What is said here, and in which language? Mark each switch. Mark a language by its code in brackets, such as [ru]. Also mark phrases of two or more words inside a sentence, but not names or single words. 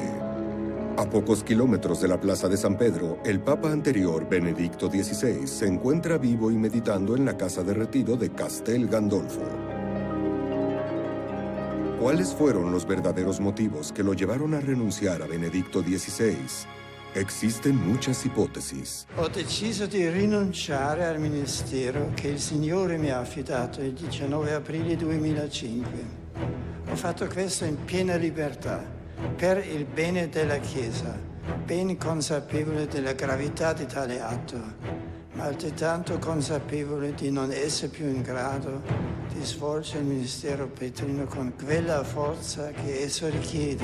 [es] A pocos kilómetros de la Plaza de San Pedro, el papa anterior, Benedicto XVI, se encuentra vivo y meditando en la casa de retiro de Castel Gandolfo. ¿Cuáles fueron los verdaderos motivos que lo llevaron a renunciar a Benedicto XVI? Existen muchas ipotesi. [it] Ho deciso di rinunciare al ministero che il Signore mi ha affidato il 19 aprile 2005. Ho fatto questo in piena libertà, per il bene della Chiesa, ben consapevole della gravità di tale atto, ma altrettanto consapevole di non essere più in grado di svolgere il ministero petrino con quella forza che esso richiede.